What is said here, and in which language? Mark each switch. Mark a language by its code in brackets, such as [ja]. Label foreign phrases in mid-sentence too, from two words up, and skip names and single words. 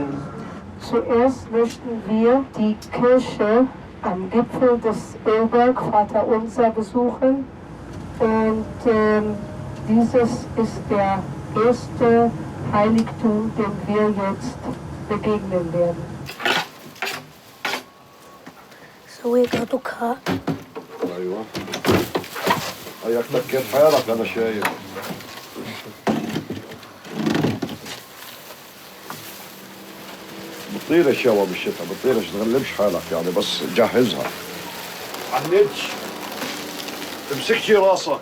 [de] Zuerst möchten wir die Kirche am Gipfel des Ölberg, Vater Unser, besuchen. Und dieses ist der erste Heiligtum, dem wir jetzt begegnen werden. [ar] سويتها ايوه هيك تكيت حالك انا شايف بتطير الشوا بالشتاء بتطيرش تغلبش حالك يعني بس جهزها عنتش تمسكش راسك